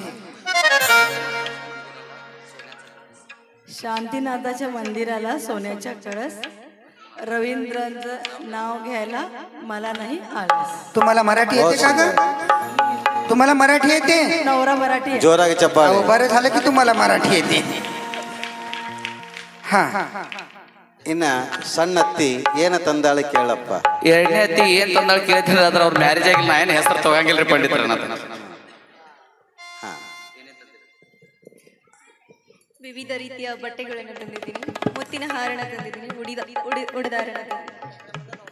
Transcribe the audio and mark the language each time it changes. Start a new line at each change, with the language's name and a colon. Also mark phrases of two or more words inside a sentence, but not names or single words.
Marathi: शांतीनाथाच्या मंदिराला सोन्याच्या कळस, रवींद्रांचं नाव घ्यायला मला नाही आळस. तुम्हाला मराठी येते का ग? तुम्हाला मराठी येते? नवरा मराठी आहे.
Kannada: ಜೋರಾಗಿ ಚಪ್ಪಾಳೆ.
Marathi: अहो बरं झालं की तुम्हाला मराठी येते. हा
Kannada: ಇನ್ನ ಸಣ್ಣತ್ತಿ ಏನ ತಂದಾಳ ಕೇಳಪ್ಪ. ಎರಡನೇ ಅತ್ತಿ ಏನ್ ತಂದಾಳ ಕೇಳ್ತೀನಿ ಅದ್ರ ಅವ್ರ ಮ್ಯಾರೇಜ್ ಆಗಿಲ್ಲ. ನಾ ಏನ್ ಹೆಸರು ತಗಂಗಿಲ್ರಿ ಪಂಡಿತರ. ವಿವಿಧ ರೀತಿಯ ಬಟ್ಟೆಗಳನ್ನು ತಂದಿದ್ದೀನಿ, ಮುತ್ತಿನ ಹಾರಣ ತಂದಿದ್ದೀನಿ, ಉಡಿದಾರಣ ತಂದಿದ್ದೀನಿ.